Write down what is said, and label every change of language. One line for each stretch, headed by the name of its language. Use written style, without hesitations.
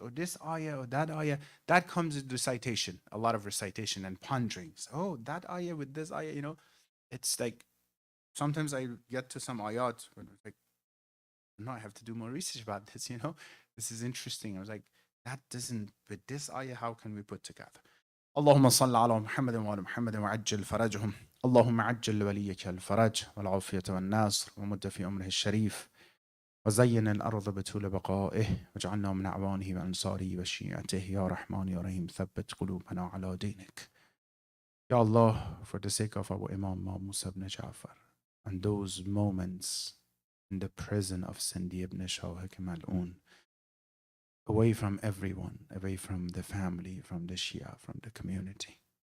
English: Oh, this ayah or that ayah, that comes with recitation, a lot of recitation and ponderings. Oh, that ayah with this ayah, it's like, sometimes I get to some ayat, when it's like, no, I have to do more research about this, This is interesting. I was like, that doesn't, with this ayah, how can we put together?
Arabic: اللهم صل على محمد وعلى محمد وعجل فرجهم اللهم عجل لوليك الفرج والعافية والنصر ومد في أمره الشريف وزين الأرض بطول بقائه واجعلنا من أعوانه وأنصاره وشيعته يا رحمن يا رحيم ثبت قلوبنا على دينك.
English: Ya Allah, for the sake of our Imam Musa ibn Ja'far and those moments in the prison of Sindi ibn Shah Mal'un, away from everyone, away from the family, from the Shia, from the community.